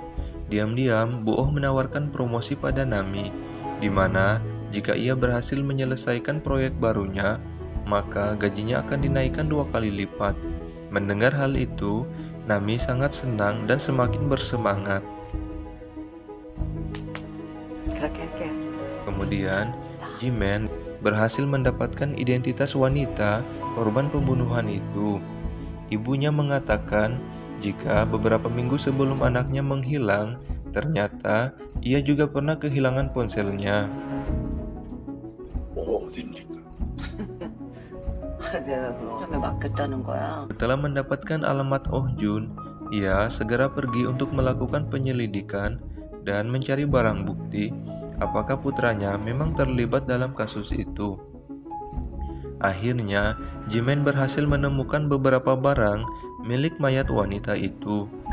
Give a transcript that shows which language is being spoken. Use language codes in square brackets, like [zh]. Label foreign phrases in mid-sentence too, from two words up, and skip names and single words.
[id] Diam-diam, Bu Oh menawarkan promosi pada Nami, di mana jika ia berhasil menyelesaikan proyek barunya, maka gajinya akan dinaikkan 2 kali lipat. Mendengar hal itu, Nami sangat senang dan semakin bersemangat. [ko] 그렇게 할게요. [id] Kemudian, Jimin berhasil mendapatkan identitas wanita korban pembunuhan itu. Ibunya mengatakan jika beberapa minggu sebelum anaknya menghilang, ternyata ia juga pernah kehilangan ponselnya. [ko] 내가 그럼 맡겼다는 거야. [id] Setelah mendapatkan alamat Oh Jun, ia segera pergi untuk melakukan penyelidikan dan mencari barang bukti apakah putranya memang terlibat dalam kasus itu. Akhirnya, Jimin berhasil menemukan beberapa barang milik mayat wanita itu.